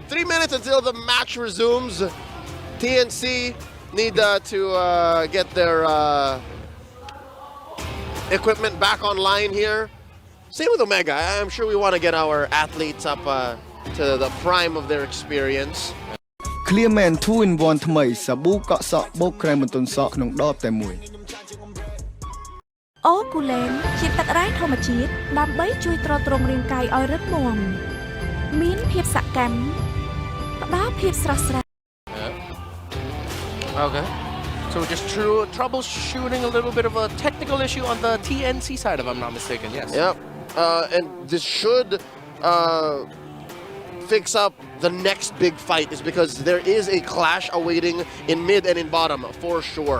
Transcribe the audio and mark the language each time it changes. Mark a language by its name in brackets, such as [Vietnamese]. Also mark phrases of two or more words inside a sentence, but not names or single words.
[English] 3 minutes until the match resumes. TNC need to get their equipment back online here. Same with Omega. I'm sure we want to get our athletes up to the prime of their experience. [Khmer] Clearman 2-in-1 ថ្មីសាប៊ូកក់សក់បូកក្រែមបន្ទន់សក់ក្នុងដបតែមួយ អូគូឡេនជាទឹករ៉ែធម្មជាតិដើម្បីជួយទ្រទ្រង់រាងកាយឲ្យរឹងមាំមានភាពសកម្មផ្ដល់ភាពស្រស់ស្រាយ [English] Okay. So just troubleshooting a little bit of a technical issue on the TNC side, if I'm not mistaken. Yes. Yep. And this should fix up the next big fight, is because there is a clash awaiting in mid and in bottom for sure.